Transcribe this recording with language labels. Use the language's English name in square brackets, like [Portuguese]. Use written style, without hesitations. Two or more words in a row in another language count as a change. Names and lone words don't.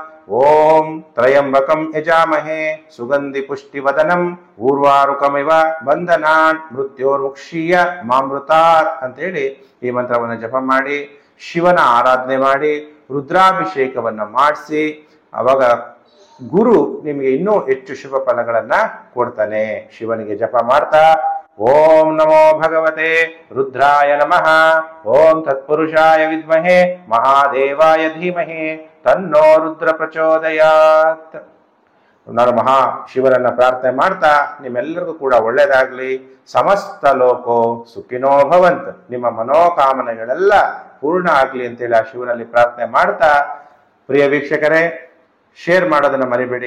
[Sanskrit] ಓಂ ತ್ರಯಂಬಕಂ ಯಜಾಮಹೇ ಸುಗಂಧಿ ಪುಷ್ಟಿವದನಂ ಊರ್ವಾರುಕಮಿವ ಬಂಧನಾನ್ ಮೃತ್ಯೋರ್ಮುಕ್ಷೀಯ ಮಾಮೃತಾತ್ [Kannada] ಅಂತೇಳಿ ಈ ಮಂತ್ರವನ್ನು ಜಪ ಮಾಡಿ, ಶಿವನ ಆರಾಧನೆ ಮಾಡಿ, ರುದ್ರಾಭಿಷೇಕವನ್ನ ಮಾಡಿಸಿ, ಅವಾಗ ಗುರು ನಿಮಗೆ ಇನ್ನೂ ಹೆಚ್ಚು ಶುಭ ಫಲಗಳನ್ನ ಕೊಡ್ತಾನೆ. ಶಿವನಿಗೆ ಜಪ ಮಾಡ್ತಾ [Sanskrit] ಓಂ ನಮೋ ಭಗವತೆ ರುದ್ರಾಯ ನಮಃ, ಓಂ ತತ್ಪುರುಷಾಯ ವಿದ್ಮಹೇ ಮಹಾದೇವಾಯ ಧೀಮಹಿ ತನ್ನೋ ರುದ್ರ ಪ್ರಚೋದಯಾತ್. [Kannada] ನಾನು ಮಹಾ ಶಿವನನ್ನ ಪ್ರಾರ್ಥನೆ ಮಾಡ್ತಾ ನಿಮ್ಮೆಲ್ಲರಿಗೂ ಕೂಡ ಒಳ್ಳೇದಾಗ್ಲಿ. [Sanskrit] ಸಮಸ್ತ ಲೋಕೋ ಸುಖಿನೋ ಭವಂತ್. [Kannada] ನಿಮ್ಮ ಮನೋಕಾಮನೆಗಳೆಲ್ಲ ಪೂರ್ಣ ಆಗ್ಲಿ ಅಂತೇಳಿ ಆ ಶಿವನಲ್ಲಿ ಪ್ರಾರ್ಥನೆ ಮಾಡ್ತಾ, ಪ್ರಿಯ ವೀಕ್ಷಕರೇ ಶೇರ್ ಮಾಡೋದನ್ನ ಮರಿಬೇಡಿ.